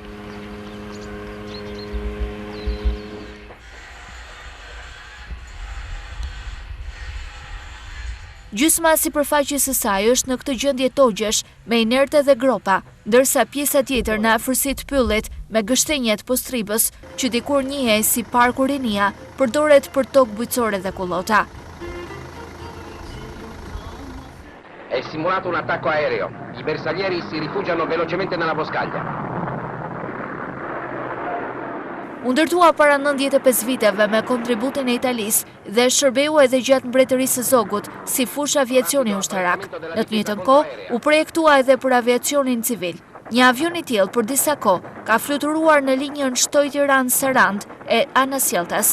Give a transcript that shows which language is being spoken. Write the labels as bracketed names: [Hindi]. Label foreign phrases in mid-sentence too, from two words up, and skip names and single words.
[Albanian] Gjysma e sipërfaqes së saj është në këtë gjendje togjesh me inerte dhe gropa, ndërsa pjesa tjetër në afërsitë pyllit me gështenjet postribës, që dikur njihej si Parku Rinia, përdoret për tokë bujqësore dhe kullota. [Italian] È simulato un attacco aereo. I bersaglieri si rifugiano velocemente nella boscaglia. [Albanian] U ndërtua para 95 viteve me kontributin e Italisë dhe shërbeu edhe gjatë mbretërisë së Zogut si fushë aviacioni ushtarak. Në të njëjtën kohë u projektua edhe për aviacionin civil. Një avion i tillë për disa kohë ka fluturuar në linjën Shtoj-Tiranë-Sarand e Anasjeltas.